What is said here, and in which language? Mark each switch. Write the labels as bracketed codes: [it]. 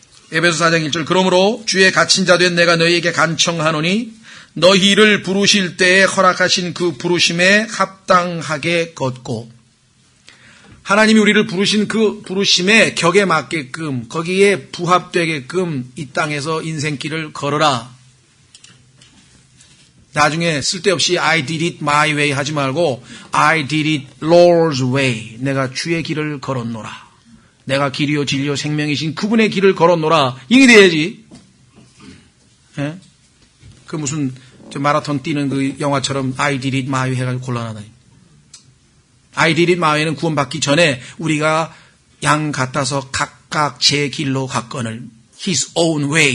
[ko] 에베소 4장 1절 그러므로 주의 갇힌 자 된 내가 너희에게 간청하노니 너희를 부르실 때에 허락하신 그 부르심에 합당하게 걷고 하나님이 우리를 부르신 그 부르심의 격에 맞게끔 거기에 부합되게끔 이 땅에서 인생길을 걸어라. 나중에 쓸데없이 [en] I did it my way [ko] 하지 말고 [en] I did it Lord's way. [ko] 내가 주의 길을 걸었노라. 내가 길이요 진리요 생명이신 그분의 길을 걸었노라. 이게 돼야지. 예? 그 무슨 마라톤 뛰는 그 영화처럼 [en] I did it my way [ko] 해가지고 곤란하다니. [en] I did it my way [ko] 는 구원받기 전에 우리가 양 같아서 각각 제 길로 갔거늘 [en] His own way.